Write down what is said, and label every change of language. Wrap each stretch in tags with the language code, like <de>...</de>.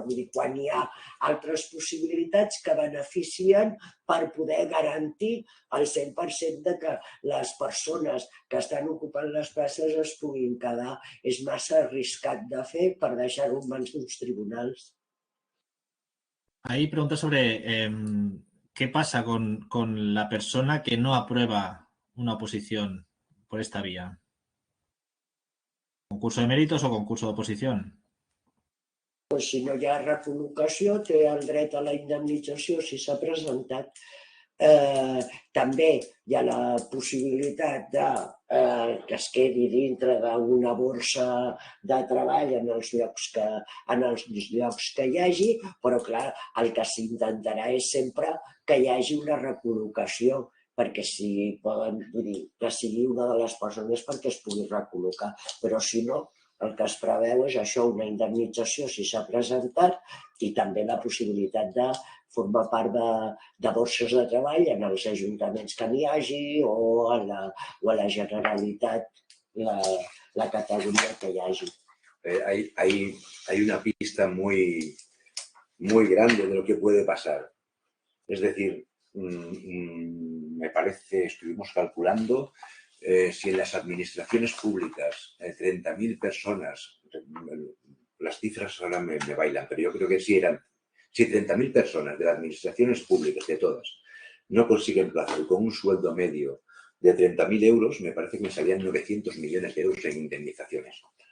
<ca>Vull dir, quan hi ha altres possibilitats que beneficien per poder garantir el 100% de que les persones que estan ocupant les places es puguin quedar. És massa arriscat de fer per deixar-ho en mans d'uns tribunals.</ca> <es>Ahí pregunta sobre qué pasa con la persona que no aprueba una oposición por esta vía. ¿Concurso de méritos o concurso de oposición?</es> <ca>Pues si no hi ha recol·locació, té el dret a la indemnització si s'ha presentat. També hi ha la possibilitat que es quedi dintre d'una borsa de treball en els llocs que hi hagi, però clar, el que s'intentarà és sempre que hi hagi una recol·locació, perquè que sigui una de les persones perquè es pugui recol·locar. Però si no, el que es preveu és això, una indemnització si s'ha presentat i també la possibilitat de formar part de borses de treball en els ajuntaments que n'hi hagi o a la Generalitat, la categoria que hi hagi.</ca> <es>Hay una pista muy grande de lo que puede pasar. Es decir, me parece, estuvimos calculando, si en las administraciones públicas 30.000 personas, las cifras ahora me bailan, pero yo creo que si 30.000 personas de las administraciones públicas, de todas, no consiguen plazo y con un sueldo medio de 30.000 euros, me parece que me salían 900 millones de euros en indemnizaciones.</es>